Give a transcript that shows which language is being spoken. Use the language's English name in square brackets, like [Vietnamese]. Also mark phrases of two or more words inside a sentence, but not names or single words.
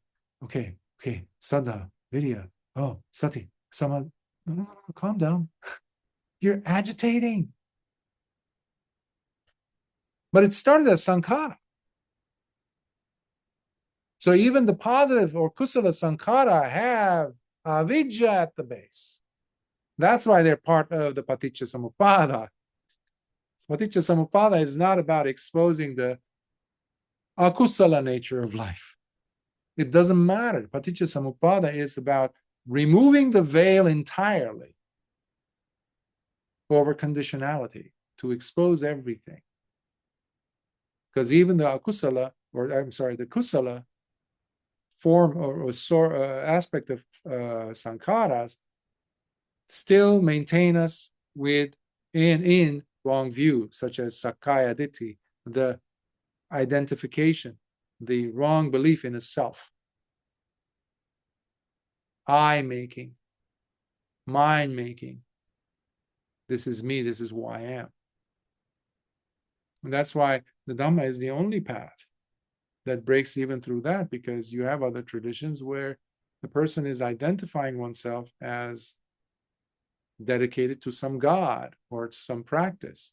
[Pali] Saddha, Vidya, Sati, Samadhi. [English] No, calm down. You're agitating. But it started as sankhara. So even the positive or [Pali] kusala sankhara [English] have avidya at the base. That's why they're part of the [Pali] paticca samuppada. Paticca samuppada [English] is not about exposing the akusala nature of life. It doesn't matter. [Pali] Paticca samuppada [English] is about removing the veil entirely over conditionality to expose everything. Because even the akusala, the kusala form or aspect of sankharas still maintain us in wrong view, such as [Pali] sakkaya ditthi, [English] the identification, the wrong belief in a self, I-making, mind-making. This is me, this is who I am. And that's why the Dhamma is the only path that breaks even through that, because you have other traditions where the person is identifying oneself as dedicated to some god or to some practice.